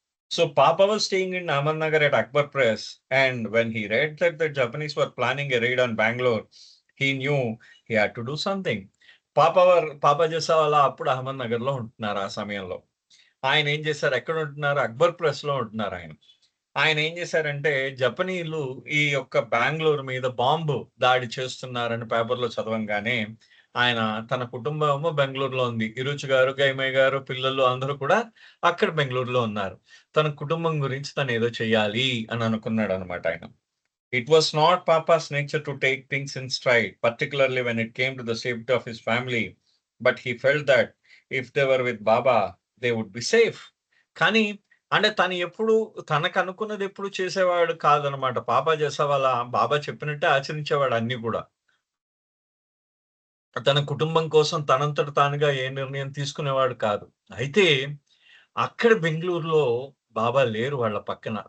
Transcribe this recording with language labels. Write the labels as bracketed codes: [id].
[en] So Papa was staying in Ahmednagar at Akbar Press, and when he read that the Japanese were planning a raid on Bangalore, he knew he had to do something. [te] పాపా జేసావాలా అప్పుడు అహ్మద్‌నగర్‌లో ఉంటున్నారు ఆ సమయంలో. ఆయనేం జేశారు ఎక్కడుంటున్నారు? అక్బర్ ప్రెస్‌లో ఉంటున్నారాయన. ఆయనేం జేశారంటే జపనీయులు ఈ యొక్క బెంగుళూరు మీద బాంబు దాడి చేస్తున్నారని పేపర్‌లో చదవంగానే, ఆయన తన కుటుంబము బెంగుళూరులో ఉంది. ఇరుచి గారు, గైమయ్య గారు, పిల్లలు అందరూ కూడా అక్కడ బెంగుళూరులో ఉన్నారు. తన కుటుంబం గురించి తనేదో చెయ్యాలి అని అనుకున్నాడనమాట ఆయన. [en] It was not Papa's nature to take things in stride, particularly when it came to the safety of his family. But he felt that if they were with Baba, they would be safe. [te] కానీ అంటే తను ఎప్పుడు తనకనుకున్నది ఎప్పుడు చేసేవాడు కాదనమాట. పాపా జేసావాలా బాబా చెప్పినట్టే ఆచరించేవాడు అన్నీ గూడా. తన కుటుంబం కోసం తనంతట తానుగా ఏ నిర్ణయం తీసుకునేవాడు కాదు. అయితే అక్కడ బెంగుళూరులో బాబా లేరు వాళ్ళ పక్కన.